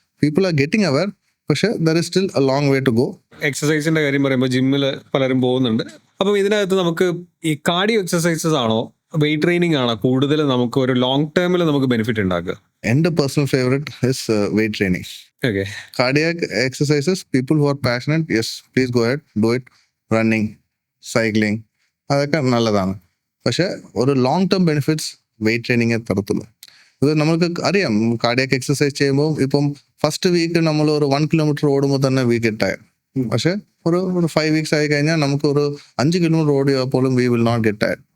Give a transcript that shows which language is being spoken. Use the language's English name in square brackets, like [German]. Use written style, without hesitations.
[English] People are getting aware, പക്ഷേ there is still a long way to go. [Malayalam] എക്സസൈസിന്റെ കാര്യം പറയുമ്പോൾ ജിമ്മിൽ പലരും പോകുന്നുണ്ട്. അപ്പം ഇതിനകത്ത് നമുക്ക് ഈ കാർഡിയോ എക്സസൈസസ് ആണോ വെയിറ്റ് ട്രെയിനിങ് ആണോ കൂടുതൽ നമുക്ക് ഒരു ലോങ് ടേമിൽ നമുക്ക് ബെനിഫിറ്റ് ഉണ്ടാക്കുക? [English] എൻ്റെ personal favourite is weight training. Okay, cardiac exercises, people who are passionate, yes, please go ahead, do it. [Malayalam] Running, cycling, അതൊക്കെ നല്ലതാണ്. പക്ഷെ ഒരു long term benefits wait training തരത്തുള്ളൂ. ഇത് നമുക്ക് അറിയാം, കാർഡിയാക് എക്സസൈസ് ചെയ്യുമ്പോൾ ഇപ്പം ഫസ്റ്റ് വീക്ക് നമ്മൾ ഒരു 1 kilometer ഓടുമ്പോൾ തന്നെ [English] We get tired. [Malayalam] പക്ഷെ ഒരു 5 weeks ആയി കഴിഞ്ഞാൽ നമുക്ക് ഒരു 5 kilometer ഓടിയാൽ പോലും [English] We will not get tired.